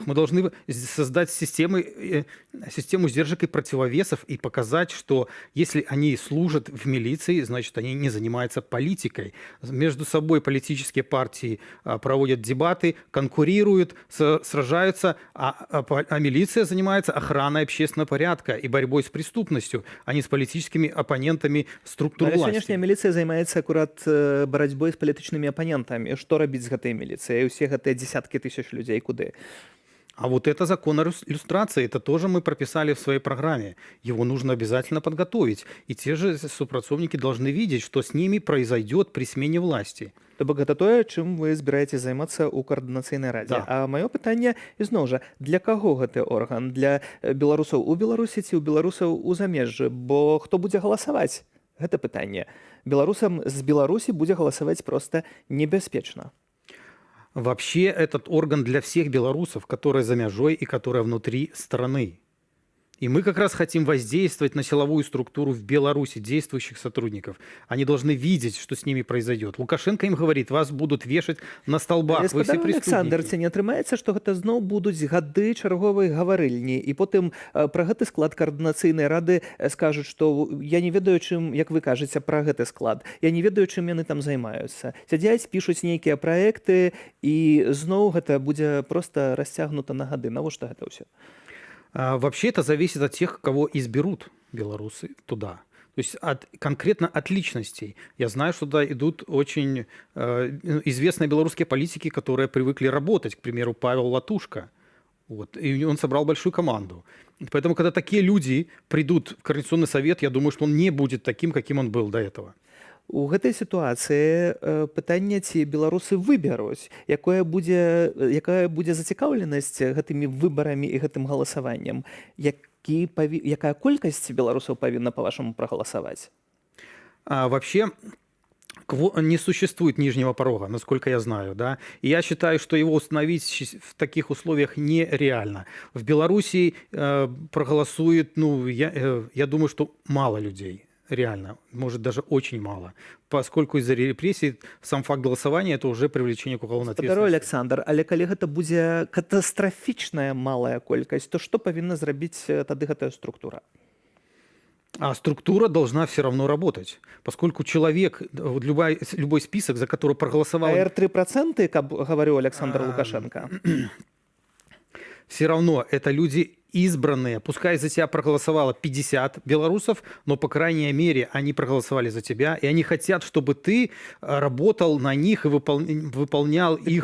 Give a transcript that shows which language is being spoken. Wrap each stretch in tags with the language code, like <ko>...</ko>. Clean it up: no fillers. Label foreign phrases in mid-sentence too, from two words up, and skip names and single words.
<ru>Мы должны создать систему сдержек и противовесов и показать, что если они служат в милиции, значит, они не занимаются политикой. Между собой политические партии проводят дебаты, конкурируют, сражаются, а милиция занимается охраной общественного порядка и борьбой с преступностью, а не с политическими оппонентами структур власти.</ru> <be>Сённяшняя міліцыя займаецца акурат барацьбой з палітычнымі апанентамі. Што рабіць з гэтай міліцыяй? Усе гэтыя дзесяткі тысяч людзей куды?</be> <ru>А вот это закон о иллюстрации, это тоже мы прописали в своей программе. Его нужно обязательно подготовить. И те же супрацовники должны видеть, что с ними произойдет при смене власти.</ru> <be>То бок гэта тое, чым вы збіраецеся займацца ў каардынацыйнай радзе.</be> <ru>Да.</ru> <be>А маё пытанне ізноў жа, для каго гэты орган? Для беларусаў у Беларусі ці ў беларусаў у замежжы? Бо хто будзе галасаваць? Гэта пытанне. Беларусам з Беларусі будзе галасаваць проста небяспечна.</be> <ru>Вообще этот орган для всех белорусов, которые</ru> <be>за мяжой</be> <ru>и которые внутри страны. И мы как раз хотим воздействовать на силовую структуру в Беларуси, действующих сотрудников. Они должны видеть, что с ними произойдет. Лукашенко им говорит, вас будут вешать на столбах, вы все преступники.</ru> <be>Александр, ці не атрымаецца, што гэта зноў будуць гады чарговай гаварыльні, і потым пра гэты склад каардынацыйнай рады скажуць, што я не ведаю, чым, як вы кажаце, пра гэты склад. Я не ведаю, чым яны там займаюцца. Сядзяць, пішуць нейкія праекты, і зноў гэта будзе проста расцягнута на гады. Навошта гэта ўсё?</be> <ru>Вообще это зависит от тех, кого изберут белорусы туда. То есть конкретно от личностей. Я знаю, что туда идут очень известные белорусские политики, которые привыкли работать. К примеру, Павел Латушко. Вот. И он собрал большую команду. Поэтому, когда такие люди придут в Координационный совет, я думаю, что он не будет таким, каким он был до этого.</ru> <be>У гэтай сітуацыі пытанне, ці беларусы выберуць, якая будзе зацікаўленасць гэтымі выбарамі і гэтым галасаваннем, якая колькасць беларусаў павінна па-вашаму прагаласаваць?</be> <ru>Вообще не существует нижнего порога, насколько я знаю, да. И я считаю, что его установить в таких условиях нереально. В Беларуси проголосует, я думаю, что мало людей. Реально, может даже очень мало. Поскольку из-за репрессий сам факт голосования это уже привлечение к уголовной ответственности.</ru> <be>Александр, але калі гэта будзе катастрафічная малая колькасць, то што павінна зрабіць тады гэтая структура?</be> <ru>А структура должна все равно работать, поскольку человек, любой список, за который проголосовал... АР 3%, как говорил Александр Лукашенко? Все равно это люди избранные. Пускай за тебя проголосовало 50 белорусов, но, по крайней мере, они проголосовали за тебя, и они хотят, чтобы ты работал на них и выполнял их</ru>